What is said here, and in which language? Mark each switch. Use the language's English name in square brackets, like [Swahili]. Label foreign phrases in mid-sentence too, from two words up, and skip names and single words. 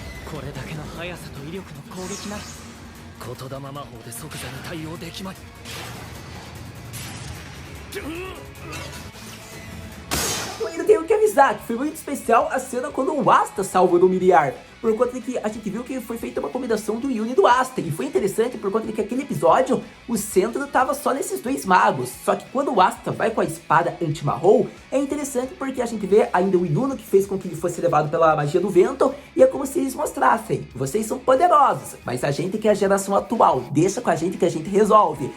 [Japanese] これだけの速さと威力の攻撃なら言霊魔法で即座に対応できまい。 [Portuguese] Eu ainda tenho que avisar que foi muito especial a cena quando o Asta salva o Miriar, por conta de que a gente viu que foi feita uma combinação do Yuna e do Asta, e foi interessante por conta de que aquele episódio o centro tava só nesses dois magos, só que quando o Asta vai com a espada [Japanese] anti-Mahou, [Portuguese] é interessante porque a gente vê ainda o Yuna que fez com que ele fosse levado pela magia do vento, e é como se eles mostrassem, vocês são poderosos, mas a gente que é a geração atual, deixa com a gente que a gente resolve.